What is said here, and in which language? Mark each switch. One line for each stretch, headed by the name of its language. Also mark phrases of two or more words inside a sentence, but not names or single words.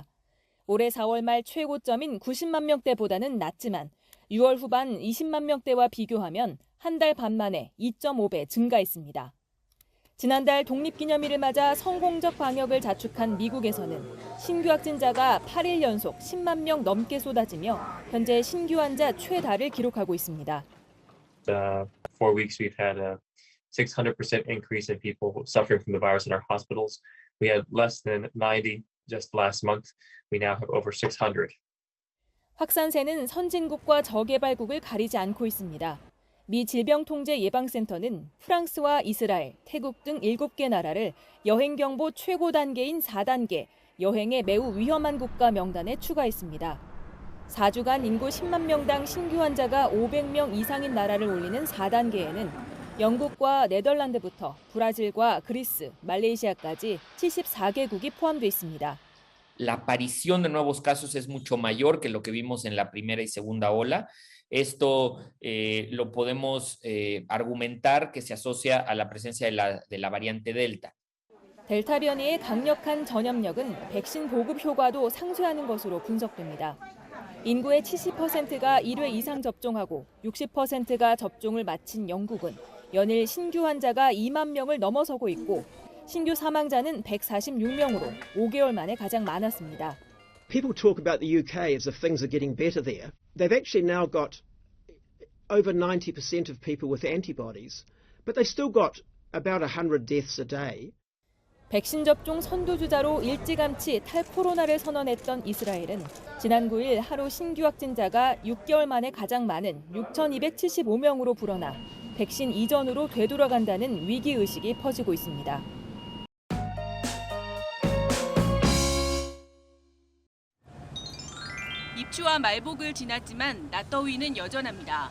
Korean: 올해 4월 말 최고점인 90만 명대보다는 낮지만 6월 후반 20만 명대와 비교하면 한 달 반 만에 2.5배 증가했습니다. 지난달 독립기념일을 맞아 성공적 방역을 자축한 미국에서는 신규 확진자가 8일 연속 10만 명 넘게 쏟아지며 현재 신규 환자 최다를 기록하고 있습니다.
English: 4 weeks we've had a 600% increase in people suffering from the virus in our hospitals. We had less than 90 just last month. We now have over 600.
Korean: 확산세는 선진국과 저개발국을 가리지 않고 있습니다. 미 질병통제예방센터는 프랑스와 이스라엘, 태국 등 7개 나라를 여행경보 최고 단계인 4단계, 여행에 매우 위험한 국가 명단에 추가했습니다. 4주간 인구 10만 명당 신규 환자가 500명 이상인 나라를 올리는 4단계에는 영국과 네덜란드부터 브라질과 그리스, 말레이시아까지 74개국이 포함돼 있습니다.
Spanish: La aparición de nuevos casos es mucho mayor que lo que vimos en la primera y segunda ola. Esto lo podemos argumentar que se asocia a la presencia de la variante Delta.
Korean: 델타 변이의 강력한 전염력은 백신 보급 효과도 상쇄하는 것으로 분석됩니다. 인구의 70%가 1회 이상 접종하고 60%가 접종을 마친 영국은 연일 신규 환자가 2만 명을 넘어서고 있고 신규 사망자는 146명으로 5개월 만에 가장 많았습니다.
English: People talk about the UK as if things are getting better there. They've actually now got over 90% of people with antibodies, but they still got about 100 deaths a day.
Korean: 백신 접종 선두주자로 일찌감치 탈코로나를 선언했던 이스라엘은 지난 9일 하루 신규 확진자가 6개월 만에 가장 많은 6,275명으로 불어나 백신 이전으로 되돌아간다는 위기의식이 퍼지고 있습니다. 입추와 말복을 지났지만 낮더위는 여전합니다.